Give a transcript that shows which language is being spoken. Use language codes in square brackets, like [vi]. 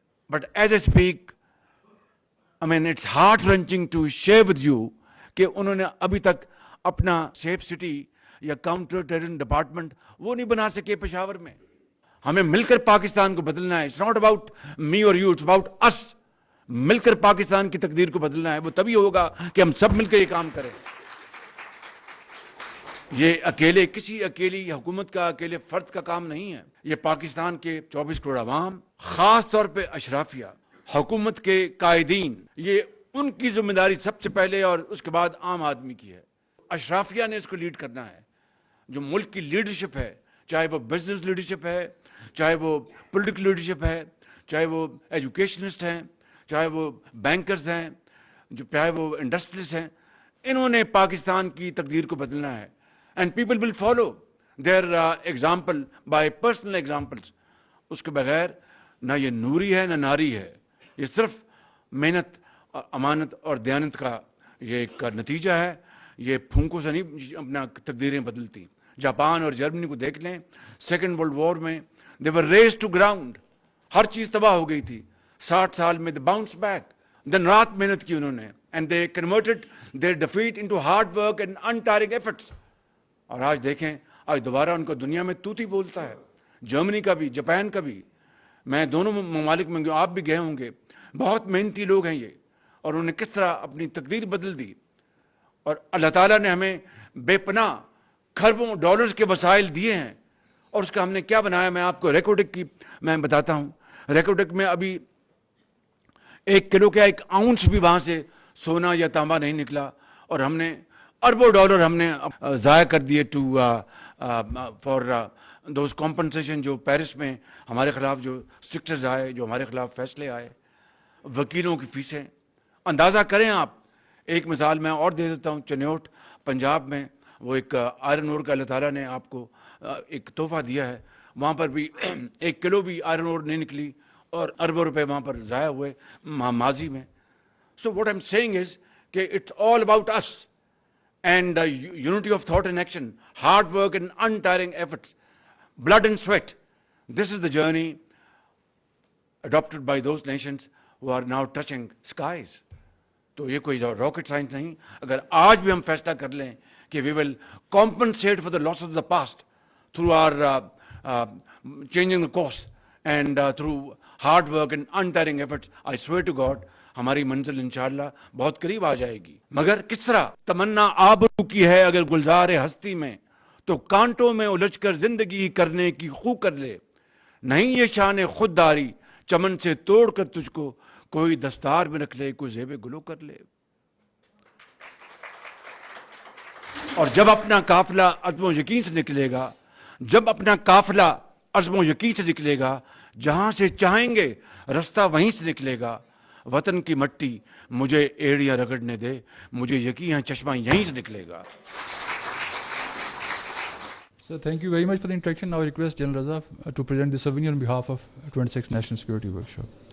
[en] But as I speak, I mean, it's heart-wrenching to share with you [ur] کہ انہوں نے ابھی تک اپنا سیف سٹی یا کاؤنٹر ٹیررزم ڈپارٹمنٹ وہ نہیں بنا سکے پشاور میں. ہمیں مل کر پاکستان کو بدلنا ہے. [en] It's not about me or you, it's about us. [ur] مل کر پاکستان کی تقدیر کو بدلنا ہے. وہ تبھی ہوگا کہ ہم سب مل کر یہ کام کریں. یہ اکیلے کسی اکیلی حکومت کا, اکیلے فرد کا کام نہیں ہے. یہ پاکستان کے 24 کروڑ عوام, خاص طور پہ اشرافیہ, حکومت کے قائدین, یہ ان کی ذمہ داری سب سے پہلے اور اس کے بعد عام آدمی کی ہے. اشرافیہ نے اس کو لیڈ کرنا ہے. جو ملک کی لیڈرشپ ہے, چاہے وہ بزنس لیڈرشپ ہے, چاہے وہ پولیٹیکل لیڈرشپ ہے, چاہے وہ ایجوکیشنسٹ ہیں, چاہے وہ بینکرز ہیں, چاہے وہ انڈسٹریلسٹ ہیں, انہوں نے پاکستان کی تقدیر کو بدلنا ہے. [en] And people will follow their example by personal examples. [ur] اس کے بغیر نہ یہ نوری ہے نہ ناری ہے. یہ صرف محنت, امانت اور دیانت کا یہ ایک نتیجہ ہے. یہ پھونکوں سے نہیں اپنا تقدیریں بدلتی. جاپان اور جرمنی کو دیکھ لیں, سیکنڈ ورلڈ وار میں [en] they were razed to ground. [ur] ہر چیز تباہ ہو گئی تھی. 60 سال میں [en] they bounced back. [ur] دن رات محنت کی انہوں نے, [en] and they converted their defeat into hard work and untiring efforts. [ur] اور آج دیکھیں, آج دوبارہ ان کو دنیا میں توتی بولتا ہے. جرمنی کا بھی, جاپان کا بھی. میں دونوں ممالک میں گیا, آپ بھی گئے ہوں گے. بہت محنتی لوگ ہیں یہ, اور انہوں نے کس طرح اپنی تقدیر بدل دی. اور اللہ تعالیٰ نے ہمیں بے پناہ کھربوں ڈالرز کے وسائل دیے ہیں, اور اس کا ہم نے کیا بنایا. میں آپ کو ریکوڈک کی میں بتاتا ہوں. ریکوڈک میں ابھی 1 کلو کا 1 آؤنس بھی وہاں سے سونا یا تانبا نہیں نکلا, اور ہم نے اربوں ڈالر ہم نے ضائع کر دیے [en] too far those compensation [ur] جو پیرس میں ہمارے خلاف جو اسٹرکچرز آئے, جو ہمارے خلاف فیصلے آئے, وکیلوں کی فیسیں. اندازہ کریں آپ. ایک مثال میں اور دے دیتا ہوں. چنیوٹ پنجاب میں وہ ایک آئرن اور کا اللہ تعالیٰ نے آپ کو ایک تحفہ دیا ہے. وہاں پر بھی 1 کلو بھی آئرن اور نہیں نکلی, اور اربوں روپے وہاں پر ضائع ہوئے ماضی میں. [en] so what I'm seeing is [ur] کہ [en] It's all about us. And unity of thought and action, hard work and untiring efforts, blood and sweat. This is the journey adopted by those nations who are now touching skies. [ur] تو یہ کوئی rocket science نہیں. اگر آج بھی ہم فیصلہ کر لیں کہ [en] we will compensate for the losses of the past through our changing the course and through hard work and untiring efforts, I swear to God, [ur] ہماری منزل انشاءاللہ بہت قریب آ جائے گی. مگر کس طرح تمنا آبرو کی ہے اگر گلزار ہستی میں, تو کانٹوں میں الجھ کر زندگی کرنے کی خو کر لے. نہیں یہ شان خودداری چمن سے توڑ کر تجھ کو کوئی دستار میں رکھ لے, کوئی زیب گلو کر لے. اور جب اپنا قافلہ عزم و یقین سے نکلے گا, جب اپنا قافلہ عزم و یقین سے نکلے گا, جہاں سے چاہیں گے رستہ وہیں سے نکلے گا. وطن کی مٹی مجھے ایڑیاں رگڑنے دے, مجھے یقین چشمہ یہیں سے نکلے گا. [en] So thank you very much for the introduction. Now I request General Raza to present the souvenir on behalf of 26th National Security Workshop.